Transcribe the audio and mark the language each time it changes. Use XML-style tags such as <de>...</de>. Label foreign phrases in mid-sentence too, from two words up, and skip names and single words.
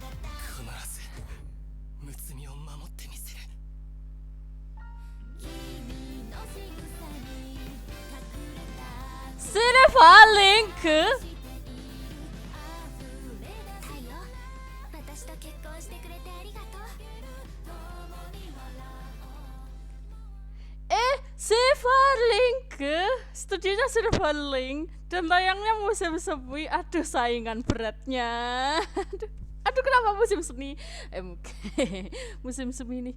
<ja>必ずむつみを守ってみせる。君の仕草に隠れたシルファーリンク太陽、私と結婚してくれてありがとう。</ja> <id>Silverlink, studionya Silverlink dan tayangnya musim semi. Aduh saingan beratnya. Aduh kenapa musim semi? Musim semi nih.</id>